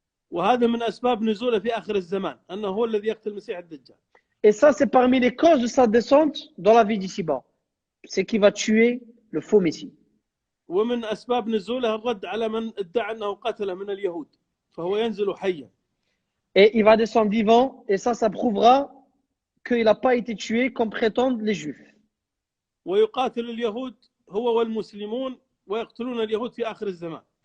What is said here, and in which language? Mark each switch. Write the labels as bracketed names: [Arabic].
[Arabic] وهذا من أسباب نزوله في آخر الزمان أنه هو الذي يقتل المسيح الدجال. [French] Et ça, c'est parmi les causes de sa descente dans la vie d'ici-bas. C'est qu'il va tuer le faux Messie. [Arabic] ومن أسباب نزوله الرد على من ادعى أنه قتله من اليهود فهو ينزل حيا. [French] Et il va descendre vivant, et ça prouvera qu'il n'a pas été tué comme prétendent les Juifs. [Arabic] ويقاتل اليهود هو والمسلمون ويقتلون اليهود في آخر الزمان.